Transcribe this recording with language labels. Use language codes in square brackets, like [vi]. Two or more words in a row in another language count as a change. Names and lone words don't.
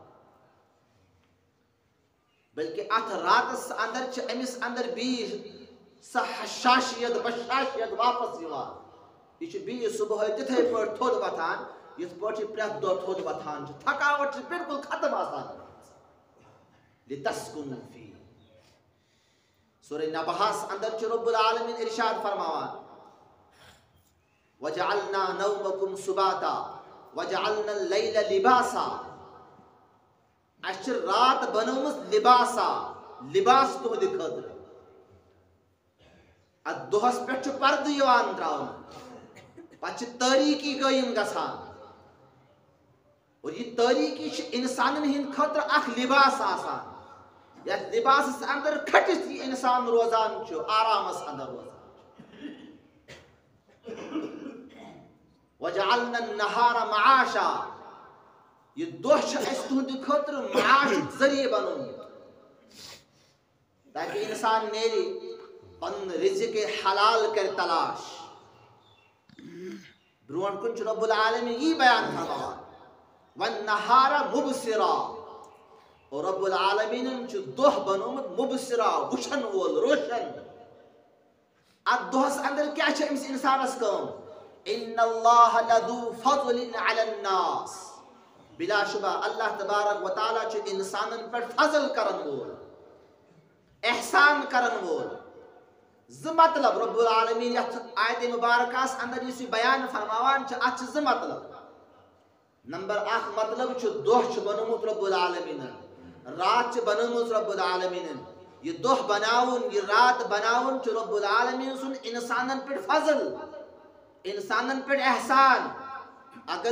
[ks] بلکہ اتھ راتس انٛدر چھِ أمِس انٛدر بیٚیہِ سۄ حشاشیت بشاشیت واپس یِوان یہِ چھُ بیٚیہِ صبحٲے تِتھے پٲٹھۍ تھوٚد وۄتھان یِتھ پٲٹھۍ یہِ پرٛٮ۪تھ دۄہ تھوٚد وۄتھان چھُ تھکاوٹ چھِ بِلکُل ختم آسان [ar] لتسکنوا فیہ [ks] سورہ نبہس انٛدر چھُ رۄب العالمیٖن ارشاد فرماوان [ar] وجعلنا نومکم سباتا وجعلنا اللیل لباسا [ks] اسہِ چھِ اس رات بنومس لباسا لباس تہندِ خٲطرٕ اتھ دۄہس پٮ۪ٹھ چھُ پردٕ یِوان تراونہٕ پتہٕ چھِ تٲریٖکی قٲیِم گژھان اور یہ تٲریٖکی چھِ اِنسانن ہٕنٛدِ خٲطرٕ اکھ لباس آسان یتھ لباسس اندر کھٔٹِتھ یہ انسان روزان چھُ آرامس اندر روزان [ar] وَجَعَلْنَا النَّهَارَ مَعَاشًا [ks] یہ دۄہ چھُ اَسہِ تُہنٛدِ خٲطرٕ معاشُک ذٔریعہٕ بنومُت تاکہِ اِنسان نیرِ پنُن رزق حلال کرِ تلاش برونٛٹھ کُن چھُ رب العالمین یی بیان فرماوان [ar] وَالنَّهَارَ مُبْصِرًا [ks] اور رب العالمینن چھُ دۄہ بنومُت مُبصِرا وٕچھن وول روشن اتھ دۄہس اندر کیاہ چھِ أمِس انسانس کٲم [ar] ان اللہ لذو فضل علی الناس [ks] بلا شبہ اللہ تبارک و تعالیٰ چھُ انسانن پٮ۪ٹھ فضل کرن وول احسان کرن وول زٕ مطلب رب العالمین یتھ آیت مبارکس اندر یُس یہِ بیان فرماوان چھُ اتھ چھِ زٕ مطلب نمبر اکھ مطلب چھُ دۄہ چھُ بنومُت رب العالمینن رات چھِ بنٲومٕژ رب العالمینن یہ دۄہ بناوُن یہ رات بناوُن چھُ رب العالمین سُنٛد انسانن پٮ۪ٹھ فضل انسانن پٮ۪ٹھ احسان اگر